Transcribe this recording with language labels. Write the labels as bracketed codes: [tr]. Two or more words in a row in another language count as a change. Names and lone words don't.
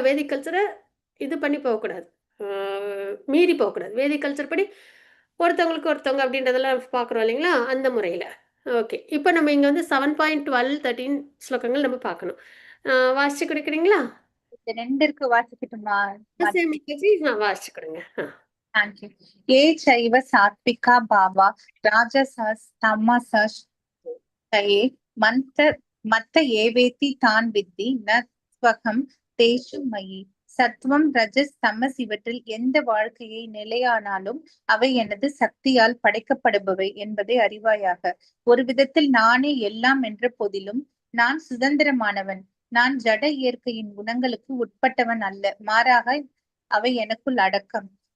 [en] Vedic culture [ta] இது பண்ணி போகக்கூடாது, மீறி போகக்கூடாது. [en] Vedic culture [ta] படி ஒருத்தவங்களுக்கு ஒருத்தவங்க அப்படின்றதெல்லாம் பார்க்குறோம் இல்லைங்களா, அந்த முறையில். ஓகே, இப்போ நம்ம இங்கே வந்து 7.12, 13 ஸ்லோகங்கள் நம்ம பார்க்கணும். வாசிச்சு கொடுக்குறீங்களா? இந்த 2 இருக்கு வாசிக்கட்டுமா? வாசிச்சு கொடுங்க. [en] Thank you. [sa] ये चैव सात्विका भावा राजसस् तमसस् तये मत्त एवेति तान् विद्धि न स्वகம் तेषु मयि. [ta] சத்துவம் ரஜஸ் தமஸ் இவற்றில் எந்த வாழ்க்கையை நிலையானாலும் அவை எனது சக்தியால் படைக்கப்படுபவை என்பதை அறிவாயாக. ஒரு விதத்தில் நானே எல்லாம் என்ற போதிலும் நான் சுதந்திரமானவன். நான் ஜட இயற்கையின் குணங்களுக்கு உட்பட்டவன் அல்ல, மாறாக அவை எனக்குள் அடக்கம்.